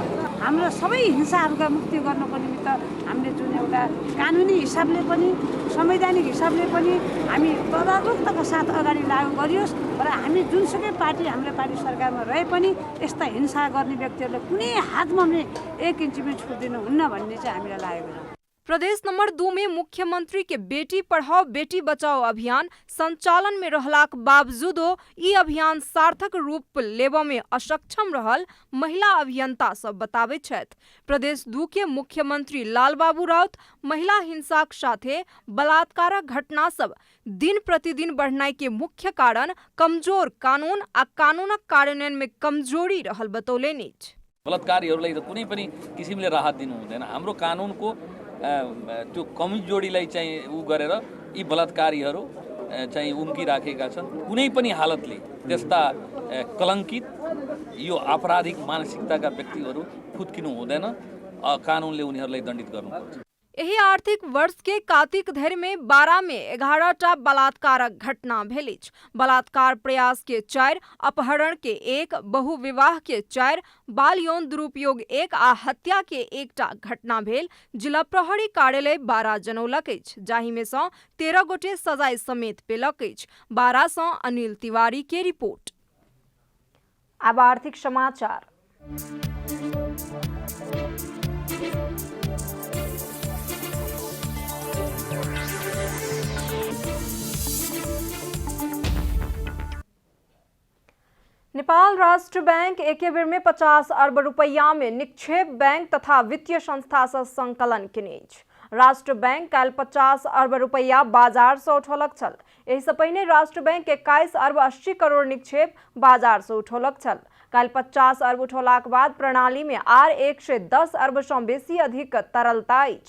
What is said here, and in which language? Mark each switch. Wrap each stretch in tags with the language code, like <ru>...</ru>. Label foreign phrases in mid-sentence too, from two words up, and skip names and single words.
<ne>हाम्रो सबै हिंसाहरूका मुक्ति गर्नको निमित्त हामीले जुन एउटा कानुनी हिसाबले पनि संवैधानिक हिसाबले पनि हामी तदारुकताका साथ अगाडि लागू गरियोस् र हामी जुनसुकै पार्टी हाम्रो पार्टी सरकारमा रहे पनि यस्ता हिंसा गर्ने व्यक्तिहरूले कुनै हातमा पनि 1 इन्च पनि छुट दिनुहुन्न भन्ने चाहिँ हामीलाई लागेको छ।</ne> <mai>प्रदेश नंबर 2 में मुख्यमंत्री के बेटी पढ़ाओ बेटी बचाओ अभियान संचालन में रहलाक बावजूदो ई अभियान सार्थक रूप लेबा में असक्षम रहल महिला अभियंता सब बताबैत छथि। प्रदेश 2 के मुख्यमंत्री लालबाबू राउत महिला हिंसाक साथे बलात्कारक घटना सब दिन प्रतिदिन बढ़नाई के मुख्य कारण कमजोर कानून आ कानूनक कार्यान्वयन में कमजोरी रहल बतौलेनि।</mai> <ne>बलात्कारीहरूलाई त कुनै पनि किसिमले राहत दिनु हुँदैन। हाम्रो कानुनको त्यो कमजोरीलाई चाहिँ उ गरेर यी बलात्कारीहरू चाहिँ उम्किराखेका छन्। कुनै पनि हालतले त्यस्ता कलङ्कित यो आपराधिक मानसिकताका व्यक्तिहरू फुत्किनु हुँदैन, कानुनले उनीहरूलाई दण्डित गर्नुपर्छ।</ne> <mai>एही आर्थिक वर्ष के कार्तिक धरि में 12 में 11टा बलात्कारक घटना भेल अछि। बलात्कार प्रयास के 4, अपहरण के 1, बहुविवाह के 4, बाल यौन दुरुपयोग 1 आ हत्या के 1टा घटना भेल। जिला प्रहरी कार्यालय 12 जनौलक अछि, जाहि में सँ 13 गोटे सजाय समेत पेलक अछि। 12 सँ अनिल तिवारी के रिपोर्ट। अब आर्थिक समाचार। नेपाल राष्ट्र बैंक एक बेर में 50 अरब रुपया में निक्षेप बैंक तथा वित्तीय संस्था से संकलन केने अछि। राष्ट्र बैंक काल्हि 50 अरब रुपया बाजार से उठौलक छल। एहि से पहिने राष्ट्र बैंक 21 अरब 80 करोड़ निक्षेप बाजार से उठौलक छल। काल्हि 50 अरब उठौलाक बाद प्रणाली में आर 110 अरब सँ बेसी अधिक तरलता अछि।</mai>